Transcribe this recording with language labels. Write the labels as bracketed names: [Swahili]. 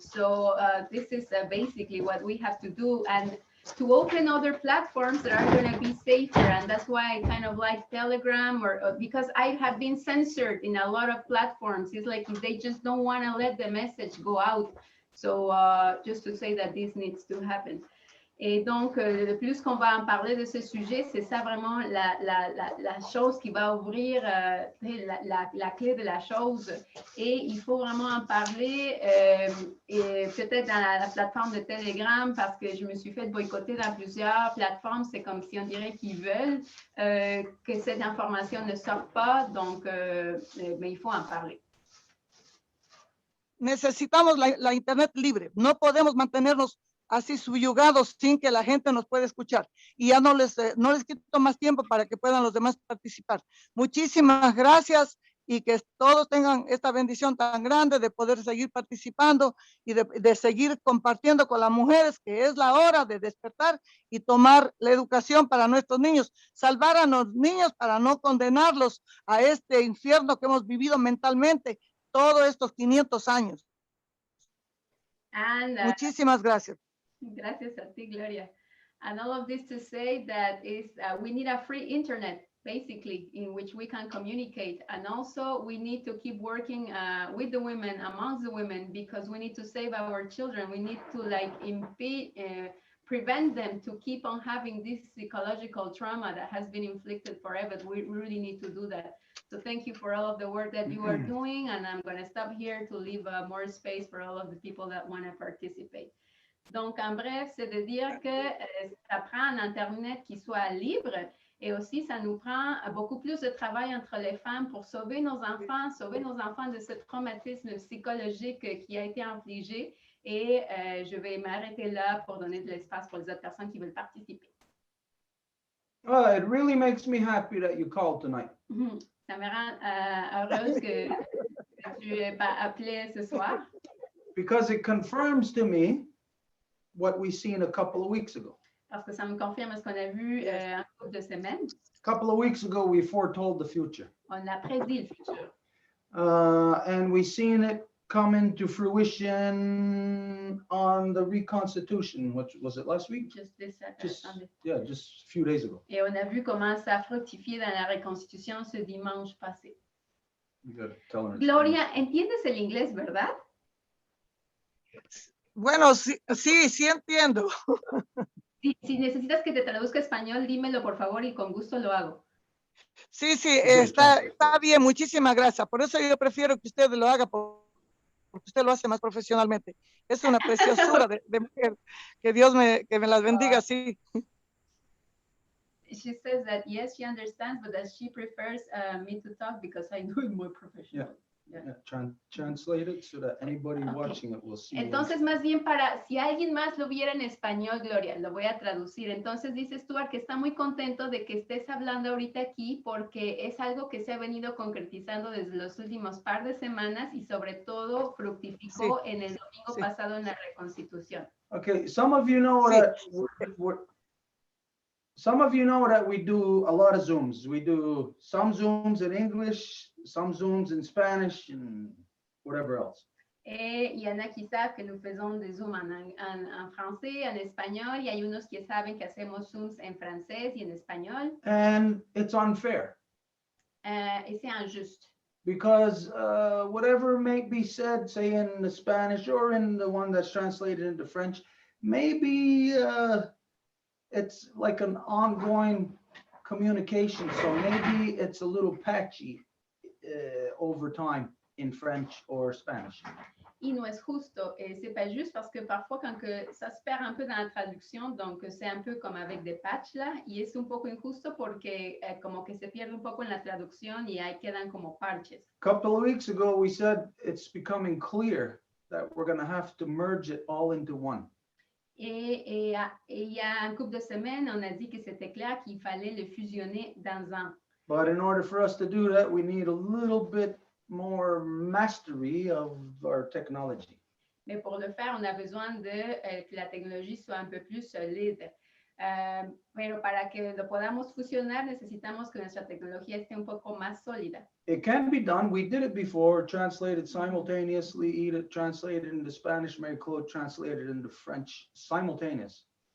[English] So this is basically what we have to do, and to open other platforms that are going to be safer. And that's why I kind of like Telegram, or because I have been censored in a lot of platforms. It's like they just don't want to let the message go out. So just to say that this needs to happen. [French] Et donc, le plus qu'on va en parler de ce sujet, c'est ça vraiment la chose qui va ouvrir la clé de la chose. Et il faut vraiment en parler, et peut-être dans la plateforme de Telegram, parce que je me suis fait boycotter dans plusieurs plateformes. C'est comme si on dirait qu'ils veulent que cette information ne sorte pas. Donc, mais il faut en parler. [Spanish] Necesitamos la Internet libre. No podemos mantenernos así subyugados sin que la gente nos pueda escuchar. Y ya no les quito más tiempo para que puedan los demás participar. Muchísimas gracias y que todos tengan esta bendición tan grande de poder seguir participando y de seguir compartiendo con las mujeres, que es la hora de despertar y tomar la educación para nuestros niños, salvar a los niños para no condenarlos a este infierno que hemos vivido mentalmente todos estos 500 años. [English] And, [Spanish] muchísimas gracias. Gracias a ti, Gloria. [English] And all of this to say that is we need a free internet, basically, in which we can communicate. And also we need to keep working with the women, amongst the women, because we need to save our children. We need to prevent them to keep on having this psychological trauma that has been inflicted forever. We really need to do that. So thank you for all of the work that you are doing. And I'm going to stop here to leave more space for all of the people that want to participate. [French] Donc, en bref, c'est de dire que ça prend un Internet qui soit libre et aussi ça nous prend beaucoup plus de travail entre les femmes pour sauver nos enfants de ce traumatisme psychologique qui a été infligé. Et je vais m'arrêter là pour donner de l'espace pour les autres personnes qui veulent participer. [English] It really makes me happy that you called tonight. [French] Ça me rend heureuse que tu aies appelé ce soir. [English] Because it confirms to me what we seen a couple of weeks ago. [French] Parce que ça me confirme ce qu'on a vu en couple de semaines. [English] A couple of weeks ago, we foretold the future. [French] On a prédit le futur. [English] And we seen it come into fruition on the reconstitution. What was it, last week? Just a few days ago. [French] Et on a vu comment ça a fructifié dans la reconstitution ce dimanche passé. [Spanish] Gloria, ¿entiendes el inglés, verdad? Bueno, sí entiendo. Si necesitas que te traduzca español, dímelo por favor y con gusto lo hago. Sí, está bien, muchísimas gracias. Por eso yo prefiero que usted lo haga porque usted lo hace más profesionalmente. Es una preciosura de mujer. Que Dios me las bendiga, sí. [English] She says that yes, she understands, but that she prefers me to talk because I do it more professional. Translate it so that anybody watching it will see. [Spanish] Entonces, más bien para, si alguien más lo viera en español, Gloria, lo voy a traducir. Entonces, dice Stuart que está muy contento de que estés hablando ahorita aquí porque es algo que se ha venido concretizando desde los últimos par de semanas y sobre todo fructificó en el domingo pasado en la reconstitución. [English] Okay, some of you know that we do a lot of Zooms. We do some Zooms in English, some Zooms in Spanish, and whatever else. [French] Et il y en a qui savent que nous faisons des Zooms en français, en espagnol. [Spanish] Y hay unos que saben que hacemos Zooms en francés y en español. [English] And it's unfair. [French] Et c'est injuste. [English] Because whatever may be said, say in the Spanish or in the one that's translated into French, maybe it's like an ongoing communication. So maybe it's a little patchy over time in French or Spanish. [Spanish] Y no es justo, [French] c'est pas juste parce que parfois quand que ça se perd un peu dans la traduction, donc c'est un peu comme avec des patchs là, [Spanish] y es un poco injusto porque como que se pierde un poco en la traducción y ahí quedan como parches. [English] A couple of weeks ago, we said it's becoming clear that we're going to have to merge it all into one. [French] Et il y a un couple de semaines, on a dit que c'était clair qu'il fallait le fusionner dans un. [English] But in order for us to do that, we need a little bit more mastery of our technology. [French] Mais pour le faire, on a besoin de que la technologie soit un peu plus solide. [Spanish] Pero para que lo podamos fusionar, necesitamos que nuestra tecnología esté un poco más sólida. [English] It can be done. We did it before, translated simultaneously, Edith translated into Spanish, Mary-Claude translated into French, simultaneous.